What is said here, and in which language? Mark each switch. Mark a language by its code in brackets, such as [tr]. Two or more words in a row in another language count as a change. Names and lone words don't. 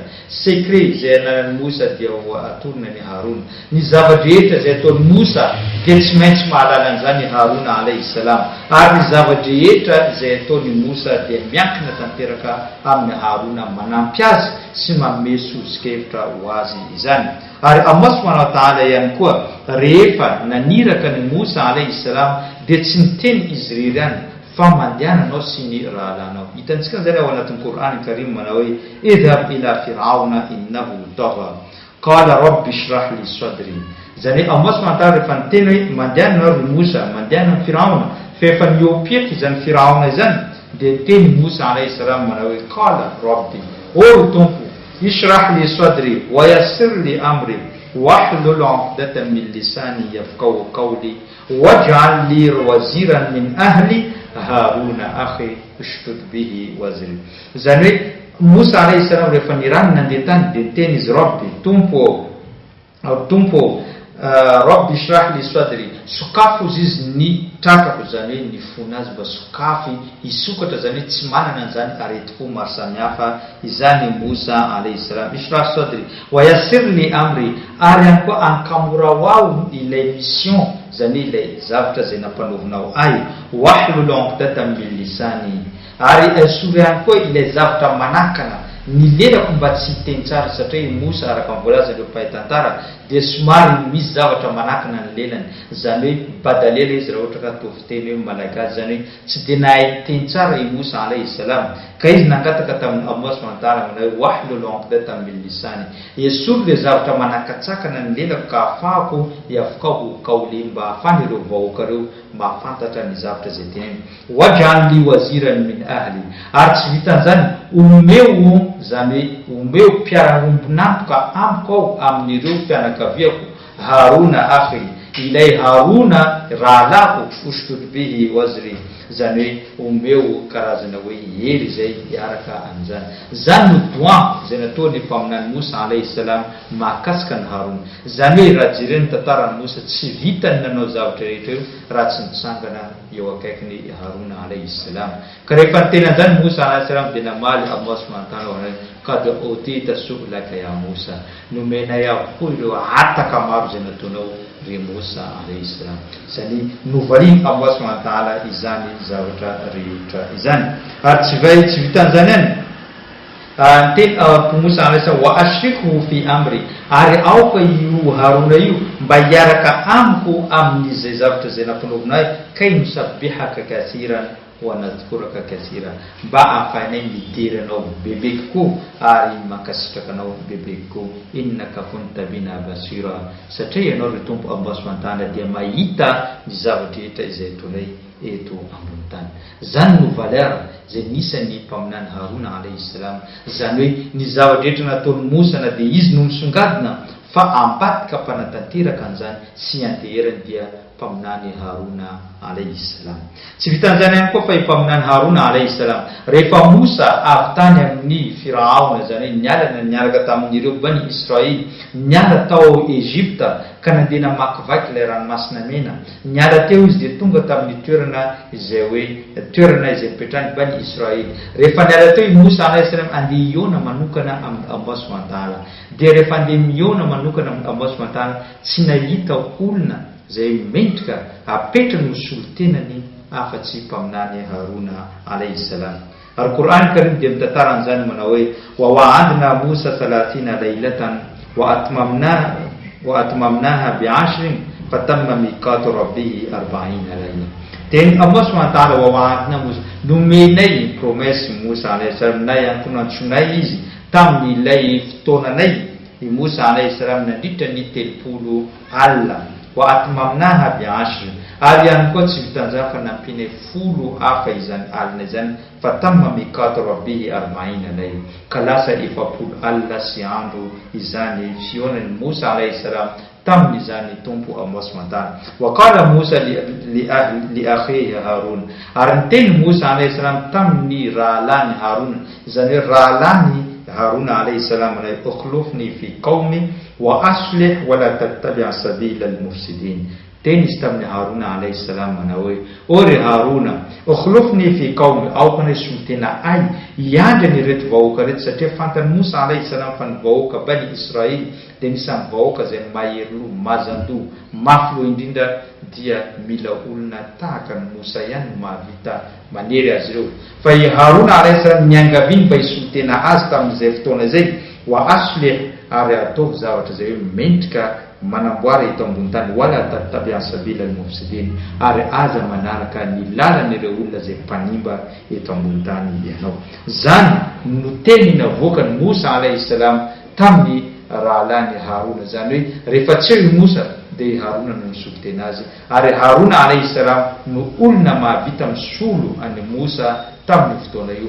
[mg] Secret izay ananan'ny Mosa dia atorina ny Harona. Ny zavatra rehetra izay ataon'ny Mosa dia tsy maintsy mahalala an'izany Harona [ar] عليه السلام, [mg] ary ny zavatra rehetra izay ataon'ny Mosa dia miankina tanteraka amin'ny Harona, manampy azy sy manome sosokevitra ho azy izany. Ary Allah [ar] سبحانه وتعالى [mg] ihany koa rehefa naniraka ny Mosa [ar] عليه السلام [mg] dia tsy niteny izy irery ihany fa mandehananao sy ny rahalanao. [ar] Hitantsika zany ao anatin'ny Qur'an al-Karim manao hoe اذهب إلى فرعون إنه طغى قال رب اشرح لي صدري. [mg] Zany Allah [ar] سبحانه وتعالى [mg] rehefa niteny hoe mandehananao ry Mosa, mandehananao Firaona, fa efa niopieky izany Firaona izany dia teny Mosa [ar] عليه السلام [mg] manao hoe [ar] قال رب, [mg] o tompo, [ar] اشرح لي صدري ويسر لي أمري واحلل عقدة من لساني يفقهوا قولي واجعل لي وزيرا من أهلي هارون أخي اشدد به أزري. [mg] Zany hoe Mosa [ar] عليه السلام [mg] rehefa nirany nandeha tany dia teny izy rabbi, tompo [ar] رب اشرح لي صدري, [mg] sokafo izy ny trakako, zany hoe ny fona azy mba sokafy isokatra, zany hoe tsy manana an'izany aretim-po maro samihafa izany Mosa [ar] عليه السلام. اشرح صدري ويسر لي أمري, [mg] ary ihany koa ankamora ao ilay mission, zany ilay zavatra zay nampanaovinao ay, [ar] واحلل عقدة من لساني, [mg] ary esory ihany koa ilay zavatra manakana ny lelako mba tsy hiteny tsara, satria Mosa araka mivolaza ireo mpahay-tantara dia somary misy zavatra manakana ny lelany, zany hoe badalela izy raha ohatra ka toviteny hoe malagasy, zany hoe tsy dia nahay teny tsara i Mosa [ar] عليه السلام, [mg] ka izy nangataka tamin'ny Allah [ar] سبحانه وتعالى [mg] manao hoe [ar] واحلل عقدة من لساني, [mg] esory le zavatra manakatsakana ny lelako ka ahafahako [ar] يفقهوا قولي, [mg] mba ahafany ireo vahoaka reo mahafantatra ny zavatra zay teneny. [ar] واجعل لي وزيرا من أهلي, [mg] ary tsy vitan'izany omeo, zany hoe omeo mpiara-ombinampoka amiko ao amin'ireo mpianakaviako, [ar] هارون أخي, [mg] ilay Haruna rahalako, [ar] اشدد به أزري, [mg] zany hoe omeo karazana hoe hery zay hiaraka amin'izany. Zany no doan zay nataony mpaminany Mosa [ar] عليه السلام [mg] mahakasika ny Harona. Zany hoe raha jereny tantarany Mosa tsy vitany nanao zavatra rehetra io raha tsy mitsangana eo akaikiny Haruna [ar] عليه السلام. [mg] Ka rehefa niteny an'izany Mosa [ar] عليه السلام [mg] dia namaly Allah [ar] سبحانه وتعالى قد أوتيت سؤلك يا موسى, [mg] nomenay avokoa ireo ataka maro zay nataonao ry Mosa [ar] عليه السلام. [mg] Zany novaliany Allah [ar] سبحانه وتعالى [mg] izany zavatra rehetra izany. Ary tsy vitan'izany ihany, teny Mosa [ar] عليه السلام وأشركه في أمري, [mg] ary aoka io Haruna io mba hiaraka amiko amin'izay zavatra zay nampanaovinay, [ar] كي نسبحك كثيرا ونذكرك كثيرا, [mg] mba ahafanay midiry anao bebe kokoa ary mankasitraka anao bebe kokoa. [ar] إنك كنت بنا بصيرا, [mg] satria ianao ry tompo Allah [ar] سبحانه وتعالى [mg] dia mahita ny zavatra rehetra izay tonay eto ambony tany. Zany no valeur zay nisany mpaminany Harona [ar] عليه السلام, [mg] zany hoe ny zavatra rehetra nataony Musa na dia izy no misongadina fa ampatika mpanatanteraka an'izany sy anteherany dia mpaminany Harona [ar] عليه السلام. [mg] Tsy vitan'izany ihany koa fa mpaminany Harona [ar] عليه السلام [mg] rehefa Musa avy tany amin'ny Firaona, zany hoe nialana niaraka tamin'ireo Bani Israely, niala tao Egypta ka nandeha namakivaky ilay ranomasina mena, niala teo izy dia tonga tamin'ny toerana izay ipetrahany Bani Israely. Rehefa niala teo i Musa [ar] عليه السلام [mg] andeha hiona manokana amin'ny Allah [ar] سبحانه وتعالى, [mg] dia rehefa andeha miona manokana amin'ny Allah [ar] سبحانه وتعالى [mg] tsy nahita olona zay mendrika apetra no solotenany afa-tsy mpaminany Harona [ar] عليه السلام. Ary Qur'an Karim dia mitantara an'izany manao hoe وواعدنا موسى ثلاثين ليلة وأتممناها بعشر فتم ميقات ربه أربعين ليلة. [mg] Teny Allah [ar] سبحانه وتعالى وواعدنا موسى, [mg] nomenay promesse Musa [ar] عليه السلام [mg] na ihany koa nantsoinay izy tamin'ilay fotoananay i Musa alayhi salam nandritra ny 30 alina, [ar] وأتممناها بعشر, [mg] ary ihany koa tsy vitan'izany fa nampinay 10 hafa izany alina izany, [ar] فتم ميقات ربه أربعين ليلة, [mg] ka lasa 40 alina sy andro izany fionan'ny Musa [ar] عليه السلام [mg] tamin'izany tompo Allah [ar] سبحانه وتعالى. وقال موسى لأخيه هارون, [mg] ary niteny Musa [ar] عليه السلام [mg] tamin'ny rahalany Harun, izany hoe rahalany Haruna [ar] عليه السلام [mg] na [ar] اخلفني في قومي وأصلح ولا تتبع سبيل المفسدين. [mg] Teny izy tamin'ny Haruna [ar] عليه السلام [mg] manao hoe ory Haruna, [ar] اخلفني في قومي, [mg] aokana solitena ay hiandra ny reto vahoaka reto, satria fantany Musa [ar] عليه السلام [mg] fa ny vahoaka Bani Israely dia nisan'ny vahoaka zay mahery-lo, mazan-do, mafy lo indrindra dia mila olona tahaka ny Musa ihany mahavita manery azy ireo. Fa i Harona [ar] عليه السلام [mg] niangaviny mba hisolitena azy tamin'izay fotoana izay, [ar] وأصلح, [mg] ary ataovy zavatra zay hoe mendrika manamboara eto ambony tany, [ar] ولا تتبع سبيل المفسدين, [mg] ary aza manaraka ny lalan'ireo olona zay mpanimba eto ambony tany ianao. Zany no teny navoakany Musa [ar] عليه السلام [mg] tamin'ny rahalany Harona, zany hoe rehefa tsy eo i Musa dia Harona no misolitena azy, ary Harona [ar] عليه السلام [mg] no olona mahavita misolo any Musa tamin'ny fotoana io.